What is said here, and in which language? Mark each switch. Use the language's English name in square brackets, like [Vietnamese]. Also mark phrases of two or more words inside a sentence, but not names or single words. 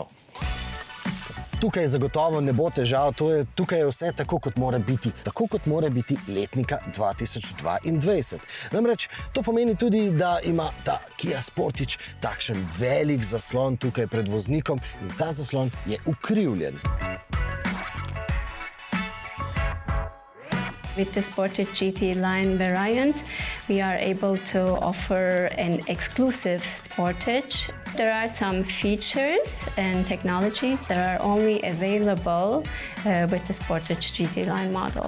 [Slovenian] Tukaj zagotovo ne bo težav, tukaj je vse tako, kot mora biti letnika 2022. Namreč to pomeni tudi, da ima ta Kia Sportage takšen velik zaslon tukaj pred voznikom in ta zaslon je ukrivljen. [English] With the Sportage GT line variant, we are able to offer an exclusive Sportage. There are some features and technologies that are only available with the Sportage GT line model.